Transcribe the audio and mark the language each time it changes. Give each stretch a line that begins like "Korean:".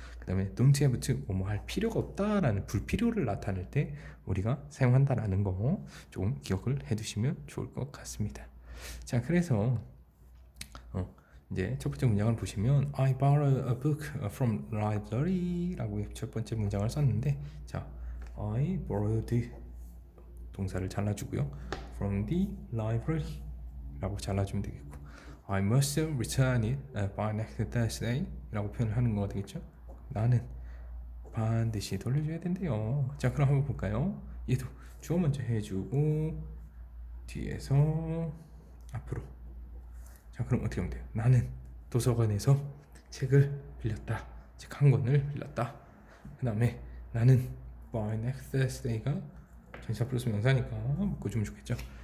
Korean: 그 다음에 don't have to 뭐뭐 할 필요가 없다라는 불필요를 나타낼 때 우리가 사용한다라는 거 조금 기억을 해두시면 좋을 것 같습니다. 자, 그래서 이제 첫 번째 문장을 보시면
English: I borrowed a book from library
Korean: 라고 첫 번째 문장을 썼는데, 자, I borrowed 동사를 잘라주고요.
English: from the library
Korean: 라고 잘라주면 되겠고,
English: I must return it by next Thursday
Korean: 라고 표현을 하는 거가 되겠죠. 나는 반드시 돌려줘야 된대요. 자, 그럼 한번 볼까요? 얘도 주어 먼저 해주고 뒤에서 앞으로. 자, 그럼 어떻게 하면 돼요? 나는 도서관에서 책을 빌렸다. 책 한 권을 빌렸다. 그 다음에 나는 by next Thursday가 전치사 플러스 명사니까 묶어주면 좋겠죠.